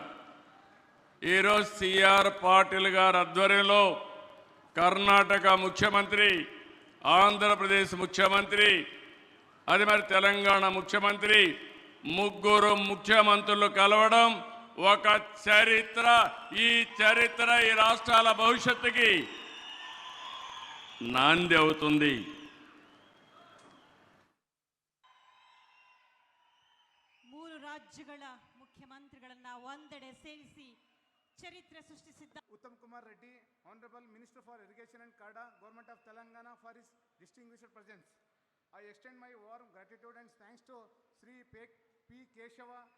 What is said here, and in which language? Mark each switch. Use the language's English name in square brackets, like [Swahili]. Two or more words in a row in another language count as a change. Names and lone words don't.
[Telugu] ఈరోజు సిఆర్ పాటిల్ గారి ఆధ్వర్యంలో కర్ణాటక ముఖ్యమంత్రి, ఆంధ్రప్రదేశ్ ముఖ్యమంత్రి, అది మరి తెలంగాణ ముఖ్యమంత్రి, ముగ్గురు ముఖ్యమంత్రులు కలవడం ఒక చరిత్ర. ఈ చరిత్ర ఈ రాష్ట్రాల భవిష్యత్తుకి నాంది అవుతుంది. [Kannada] ಮೂರು ರಾಜ್ಯಗಳ ಮುಖ್ಯಮಂತ್ರಿಗಳನ್ನ ಒಂದೆಡೆ ಸೇರಿಸಿ ಚರಿತ್ರೆ ಸೃಷ್ಟಿಸಿದ್ದ [English] Uttam Kumar Reddy, Honorable Minister for Irrigation and CARDA, Government of Telangana, for his distinguished presence. I extend my warm gratitude and thanks to Sri P. Keshava,